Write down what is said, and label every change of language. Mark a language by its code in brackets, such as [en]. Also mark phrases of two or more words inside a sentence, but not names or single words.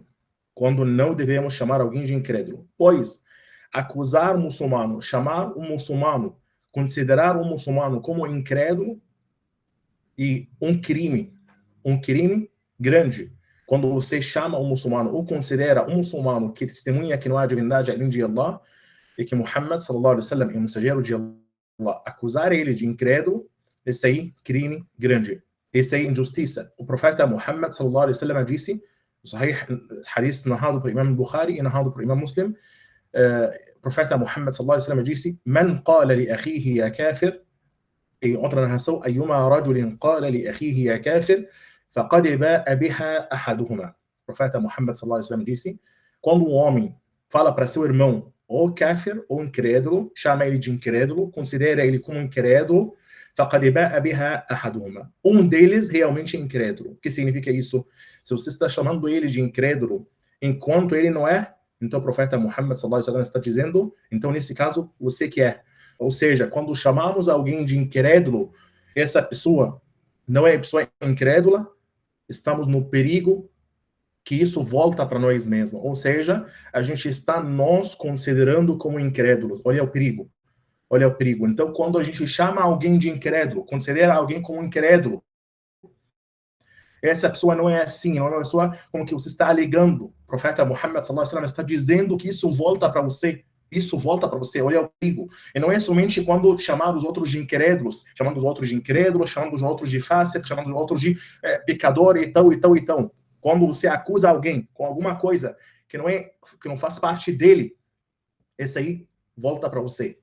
[pt] Quando não devemos chamar alguém de incrédulo. Pois, acusar um muçulmano, chamar um muçulmano, considerar um muçulmano como incrédulo e um crime grande. Quando você chama um muçulmano ou considera um muçulmano que testemunha que não há divindade além de Allah e que Muhammad [ar] صلى الله عليه وسلم [pt] é o mensageiro de Allah, acusar ele de incrédulo, esse aí crime grande. Esse aí injustiça. O profeta Muhammad [ar] صلى الله عليه وسلم [pt] disse, Sahih, hadith narrado por Imam Bukhari e narrado por Imam Muslim, o profeta Muhammad [ar] صلى الله عليه وسلم disse: "من قال لأخيه يا كافر", em outra narração, "أيما رجل قال لأخيه يا كافر فقد باء بها أحدهما". [pt] O profeta Muhammad [ar] صلى الله عليه وسلم [pt] disse: quando um homem fala para seu irmão ou kafir ou incrédulo, chama ele de incrédulo, considera ele como incrédulo, [ar] فقد باء بها أحدهما. [pt] Um deles realmente é incrédulo. O que significa isso? Se você está chamando ele de incrédulo enquanto ele não é, então o profeta Muhammad [ar] صلى الله عليه وسلم [pt] está dizendo, então nesse caso você que é. Ou seja, quando chamamos alguém de incrédulo, essa pessoa não é pessoa incrédula, estamos no perigo que isso volta para nós mesmos. Ou seja, a gente está nos considerando como incrédulos. Olha o perigo. Olha o perigo. Então, quando a gente chama alguém de incrédulo, considera alguém como incrédulo, essa pessoa não é assim, não é uma pessoa como que você está alegando. O profeta Muhammad [ar] صلى الله عليه وسلم [pt] está dizendo que isso volta para você. Isso volta para você, olha o perigo. E não é somente quando chamar os outros de incrédulos, chamando os outros de incrédulos, chamando os outros de fácil, chamando os outros de pecador e tal, e tal, e tal. Quando você acusa alguém com alguma coisa que não faz parte dele, esse aí volta para você.